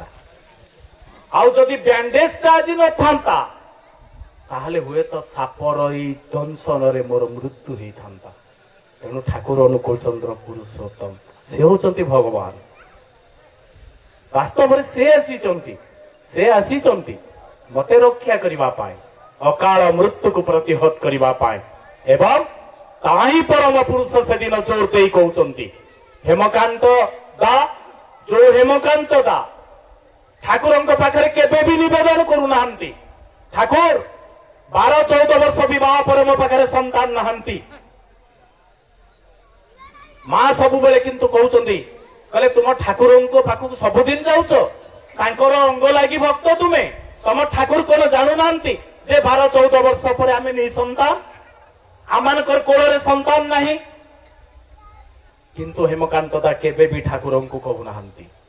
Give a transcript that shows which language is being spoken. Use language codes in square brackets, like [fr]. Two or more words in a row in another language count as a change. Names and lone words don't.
[or] ଆଉ ଯଦି ବ୍ୟାଣ୍ଡେଜଟା ଆଜି ନଥାନ୍ତା ତାହେଲେ ହୁଏତ ସାପର ଏଇ ଦଂଶନରେ ମୋର ମୃତ୍ୟୁ ହେଇଥାନ୍ତା। ତେଣୁ ଠାକୁର ଅନୁକୂଳ ଚନ୍ଦ୍ର ପୁରୁଷୋତ୍ତମ, ସେ ହଉଛନ୍ତି ଭଗବାନ। ବାସ୍ତବରେ ସେ ଆସିଛନ୍ତି ମତେ ରକ୍ଷା କରିବା ପାଏ ଅକାଳ ମୃତ୍ୟୁ କୁ ପ୍ରତିହତ କରିବା ପାଏ ଏବଂ ତାହି ପରମ ପୁରୁଷ ସେ ଦିନ ଜୋର ଦେ କହୁଛନ୍ତି ହେମକାନ୍ତ ଦା ଯୋ ହେମକାନ୍ତ ଦା जो हेमकांत दा ठाकुरଙ୍କ ପାଖରେ କେବେ ବି ନିବେଦନ କରୁନାହାନ୍ତି ଠାକୁର 12-14 ବର୍ଷ ବିବାହ ପରେ ମୋ ପାଖରେ ସନ୍ତାନ ନାହାନ୍ତି ମା ସବୁବେଳେ କିନ୍ତୁ କହୁଛନ୍ତି କହିଲେ ତୁମ ଠାକୁରଙ୍କ ପାଖକୁ ସବୁଦିନ ଯାଉଛ ତାଙ୍କର ଅଙ୍ଗ ଲାଗି ଭକ୍ତ ତୁମେ ତମ ଠାକୁର କଣ ଜାଣୁନାହାନ୍ତି ଯେ 12-14 ବର୍ଷ ପରେ ଆମେ ନିଃସନ୍ତାନ ଆମମାନଙ୍କର କୋଳରେ ସନ୍ତାନ ନାହିଁ କିନ୍ତୁ ହେମକାନ୍ତ ଦା କେବେ ବି ଠାକୁରଙ୍କୁ କହୁନାହାନ୍ତି